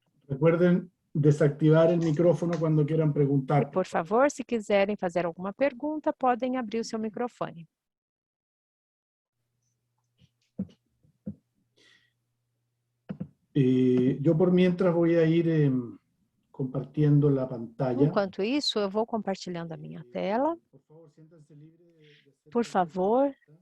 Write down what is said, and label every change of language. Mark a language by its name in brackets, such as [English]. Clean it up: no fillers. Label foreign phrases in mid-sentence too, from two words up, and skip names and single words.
[Spanish] Recuerden desactivar el micrófono cuando quieran preguntar. [Portuguese] Por favor, se quiserem fazer alguma pergunta, podem abrir o seu microfone. [Spanish] Yo por mientras voy a ir compartiendo la pantalla. [Portuguese] Enquanto isso, eu vou compartilhando a minha tela. [Spanish] Por favor, siéntanse libres de hacer [Portuguese] Por [Spanish] cualquier [Portuguese] favor, [Spanish] pregunta.